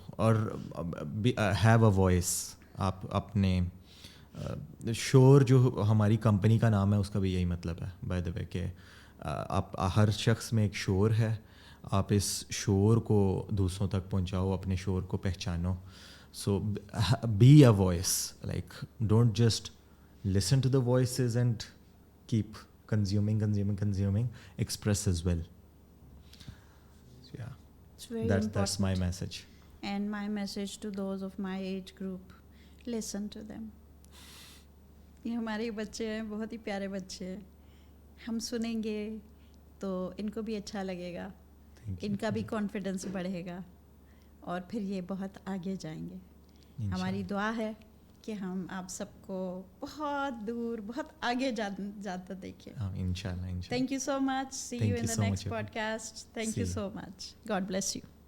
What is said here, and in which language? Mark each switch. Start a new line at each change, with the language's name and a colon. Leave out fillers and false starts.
Urdu: اور
English: Have a voice.
Urdu: آپ اپنے شور, جو ہماری کمپنی کا نام ہے اس کا بھی یہی مطلب ہے بائی دا وے, کہ آپ ہر شخص میں ایک شور ہے, آپ اس شور کو دوسروں تک پہنچاؤ, اپنے شور کو پہچانو.
English: So be a voice. Like don't just listen to the voices and keep consuming, express as well. So yeah, It's very that's my important. message. And my message to those of my age group, listen to them.
Urdu: یہ ہمارے بچے ہیں, بہت ہی پیارے بچے ہیں. ہم سنیں گے تو ان کو بھی اچھا لگے گا, ان کا بھی کانفیڈنس بڑھے گا, اور پھر یہ بہت آگے جائیں گے. ہماری دعا ہے کہ ہم آپ سب کو بہت دور, بہت آگے جاتا دیکھیں. انشاءاللہ.
English: Thank you so much. See you in the next podcast. Thank you so much. God bless you.